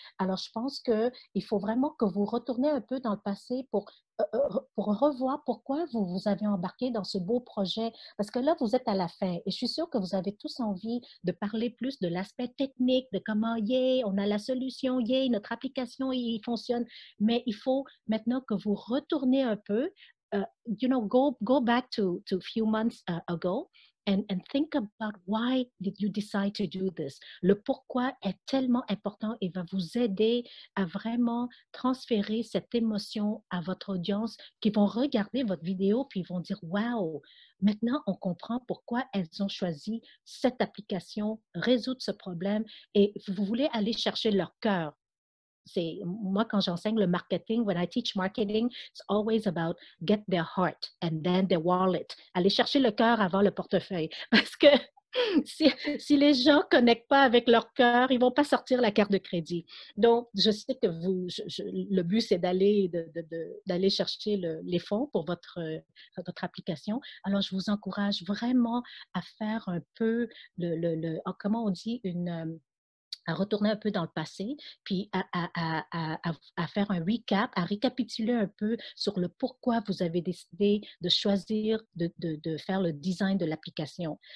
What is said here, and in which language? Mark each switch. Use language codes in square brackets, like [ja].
[fr] Alors, je pense qu'il faut vraiment que vous retournez un peu dans le passé pour revoir pourquoi vous avez embarqué dans ce beau projet. Parce que là, vous êtes à la fin et je suis sûre que vous avez tous envie de parler plus de l'aspect technique, de comment, yeah, on a la solution, yeah, notre application, il fonctionne. Mais il faut maintenant que vous retournez un peu, [en] go back to a few months ago and think about why did you decide to do this. [fr] Le pourquoi est tellement important et va vous aider à vraiment transférer cette émotion à votre audience qui vont regarder votre vidéo puis ils vont dire wow, maintenant on comprend pourquoi elles ont choisi cette application, résoudre ce problème et vous voulez aller chercher leur cœur. Moi, quand j'enseigne le marketing, [en] when I teach marketing, it's always about get their heart and then their wallet. [fr] Aller chercher le cœur avant le portefeuille. Parce que si les gens ne connectent pas avec leur cœur, ils ne vont pas sortir la carte de crédit. Donc, je sais que le but, c'est d'aller chercher les fonds pour votre application. Alors, je vous encourage vraiment à faire un peu, comment on dit, à retourner un peu dans le passé, puis à faire un recap, à récapituler un peu sur le pourquoi vous avez décidé de choisir de faire le design de l'application.